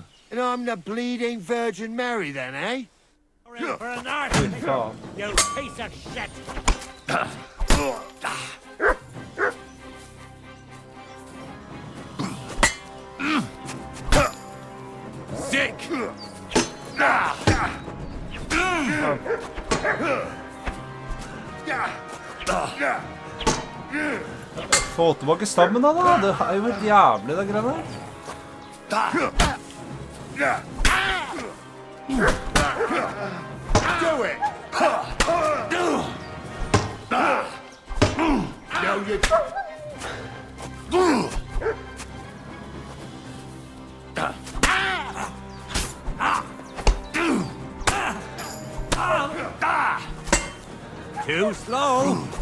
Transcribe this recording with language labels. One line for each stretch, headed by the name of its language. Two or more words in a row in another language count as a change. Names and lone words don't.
English: And I'm the bleeding Virgin Mary then, eh? For a knife, you piece of shit! Sick!
Norwegian: Få tilbake stammen da, det er jo helt jævlig det greiene her.
English: Do it! No, you... Too slow!